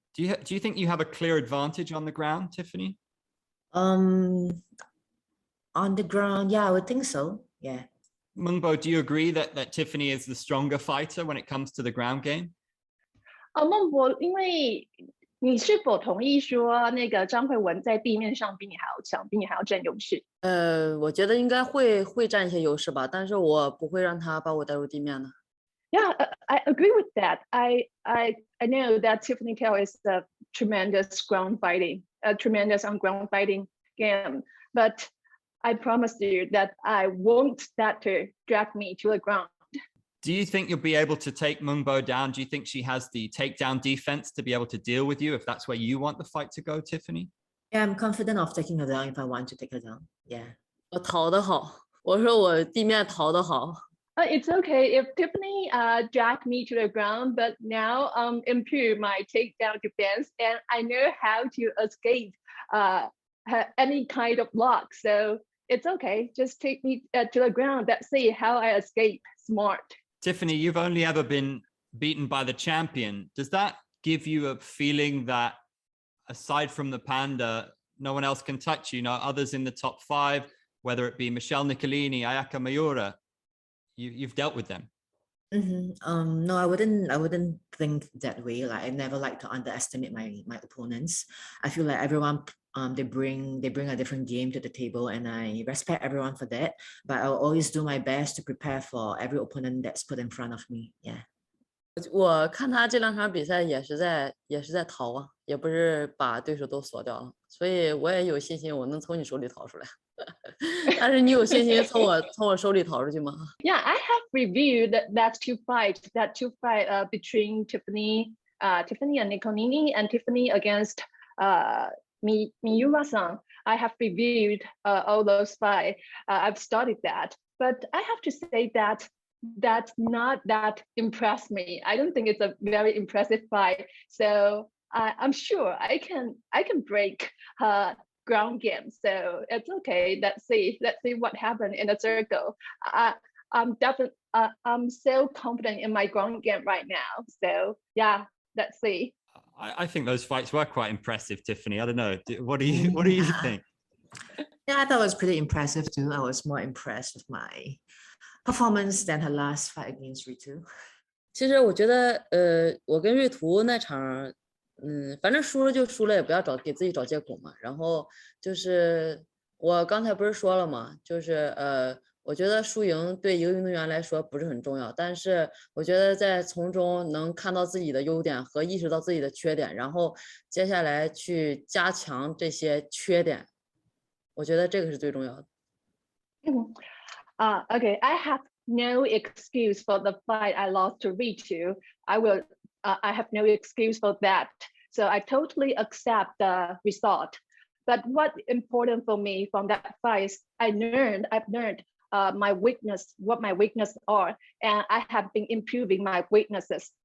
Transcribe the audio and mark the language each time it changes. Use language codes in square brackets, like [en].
[en] Do you think you have a clear advantage on the ground, Tiffany? On the ground, yeah, I would think so. Yeah. Meng, do you agree that Tiffany is the stronger fighter when it comes to the ground game? [zh] 孟博，因为你是否同意说那个张慧雯在地面上比你还要强，比你还要占优势？我觉得应该会占一些优势吧，但是我不会让他把我带入地面的。 [en] Yeah, I agree with that. I know that Tiffany Tail is a tremendous ground fighting, a tremendous on ground fighting game, but I promise you that I won't let her drag me to the ground. Do you think you'll be able to take Meng down? Do you think she has the takedown defense to be able to deal with you if that's where you want the fight to go, Tiffany? Yeah, I'm confident of taking her down if I want to take her down. Yeah. [zh] 我逃得好，我说我地面逃得好。 [en] It's okay if Tiffany dragged me to the ground, but now improve my takedown defense, and I know how to escape any kind of block. So it's okay. Just take me to the ground. Let's see how I escape smart. Tiffany, you've only ever been beaten by the champion. Does that give you a feeling that aside from the Panda, no one else can touch you? You know, others in the top 5, whether it be Michelle Nicolini, Ayaka Mayura, you've dealt with them. No, I wouldn't think that way. Like I never like to underestimate my opponents. I feel like everyone they bring a different game to the table, and I respect everyone for that. But I'll always do my best to prepare for every opponent that's put in front of me. Yeah. [zh] 我看他这2场比赛也是在逃啊，也不是把对手都锁掉了，所以我也有信心我能从你手里逃出来。但是你有信心从我手里逃出去吗？ [en] Yeah, I have reviewed that two fight between Tiffany and Nicolini and Tiffany against Miura-san. I have reviewed all those fights. I've studied that, but I have to say that that's not that impressed me. I don't think it's a very impressive fight. So I'm sure I can break her ground game. So it's okay. Let's see what happened in the circle. I'm so confident in my ground game right now. So yeah, let's see. I think those fights were quite impressive, Tiffany. I don't know. What do you think? Yeah, I thought it was pretty impressive too. I was more impressed with my performance than her last fight against Ritu. [zh] 其实我觉得，我跟瑞图那场，反正输了就输了，也不要给自己找借口嘛。然后就是我刚才不是说了嘛，就是我觉得输赢对一个运动员来说不是很重要，但是我觉得在从中能看到自己的优点和意识到自己的缺点，然后接下来去加强这些缺点，我觉得这个是最重要的。 [en] Okay, I have no excuse for the fight I lost to Ritu. I have no excuse for that. So I totally accept the result. But what's important for me from that fight is I've learned my weakness, what my weaknesses are, and I have been improving my weaknesses.